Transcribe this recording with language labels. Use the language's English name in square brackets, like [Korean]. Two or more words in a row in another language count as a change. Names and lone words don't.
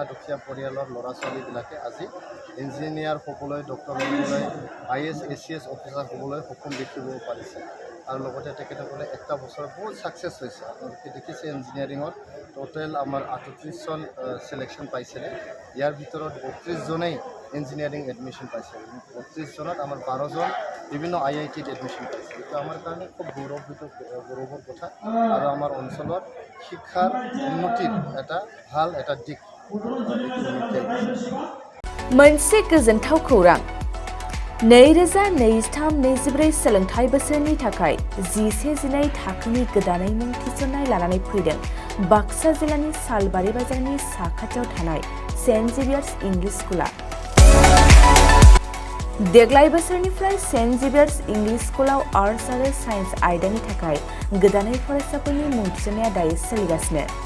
[Assamese] দুখীয়া পৰিয়ালৰ ল'ৰা ছোৱালীবিলাকে আজি ইঞ্জিনিয়াৰ হ'বলৈ ডক্টৰ হ'বলৈ IS ACS অফিচাৰ হ'বলৈ সক্ষম দেখিব পাৰিছে আৰু লগতে তেখেতসকলে একটা বছৰ বহুত ছাকচেছ হৈছে আপোনালোকে দেখিছে ইঞ্জিনিয়াৰিঙত টোটেল আমাৰ ৩৮জন চিলেকশ্যন পাইছিলে ইয়াৰ ভিতৰত ৩২জনেই ইঞ্জিনিয়াৰিং এডমিশ্যন পাইছিল ৩২জনত আমাৰ 12জন বিভিন্ন IITত এডমিশ্যন পাইছে এইটো আমাৰ কাৰণে খুব গৌৰৱৰ কথা আৰু আমাৰ অঞ্চলত শিক্ষাৰ উন্নতিৰ ভাল এটা দিশ [Bodo] मोनसे गोजोनथाव खौरां 2023-24 सोलोंथाइ बोसोरनि थाखाय 11-12 थाखोनि गोदानै मुं थिसननाय लानानै फैदों बाक्सा जिल्लानि सालबारि बाजारनि साखाथियाव थानाय सेन्ट जेभियार्स इंलिश स्कुला देग्लाय बोसोरनिफ्राय सेन्ट जेभियार्स इंलिश स्कुलाव आर्ट्स आरो साइन्स आयदानि थाखाय गोदानै फरायसाफोरनि मुं थिसननाया दायो सोलिगासिनो